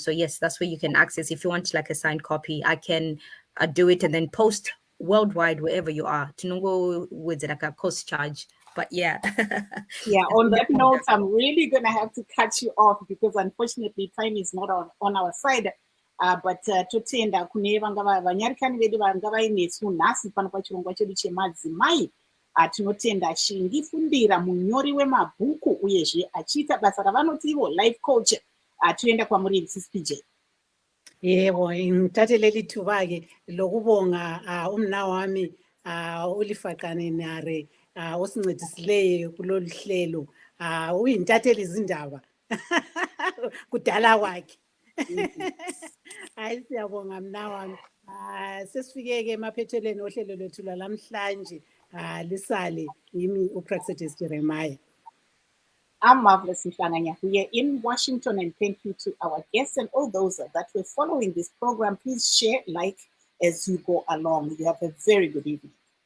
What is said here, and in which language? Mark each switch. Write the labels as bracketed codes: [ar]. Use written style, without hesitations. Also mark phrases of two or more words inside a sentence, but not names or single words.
[en] So yes, that's where you can access. If you want like a signed copy, I can do it and then post worldwide wherever you are. To know with like a cost charge. But yeah. Yeah, on that note, I'm really going to have to cut you off because unfortunately time is not on our side. [sn] But totenda kune vanyarikani vedu vanga vainesu nhasi pano pachirongwa chedu chemadzimai, tinotenda Shingi Fundira, munyori wemabhuku uyezve achiita basa ravanoti ivo [en] life coach. [sn] Toenda kwamuri Mrs. PJ. [nd] Yebo, ngithatheleli thuba-ke lokubonga umna wami uLifaqane Nare osincedisileyo kulolu hlelo. Uyintatheli izindaba kudala kwakhe. Hayi siyabonga mna wami. Sesifike-ke emaphethelweni ohlelo lwethu lwalamhlanje. Lisale yimi uPraxetis Jeremiah. [en] I'm Marvelous Mhlanganya here in Washington, and thank you to our guests and all those that were following this program. Please share, like as you go along. You have a very good evening.